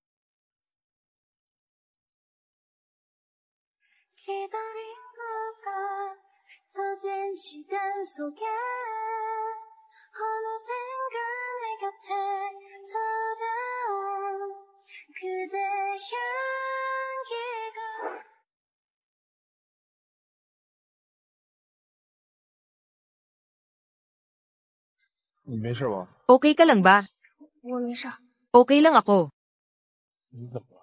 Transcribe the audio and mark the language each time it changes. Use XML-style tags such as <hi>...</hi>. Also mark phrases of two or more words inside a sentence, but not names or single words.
<ko>기다린 걸까 흩어진 시간 속에 어느샌가 내 곁에 다가온 그대 향기가</ko> <zh>你没事吧？</zh> <tl>Okay ka lang ba?</tl> <zh>我没事。</zh> <tl>Okay lang ako.</tl> <zh>你怎么了？</zh>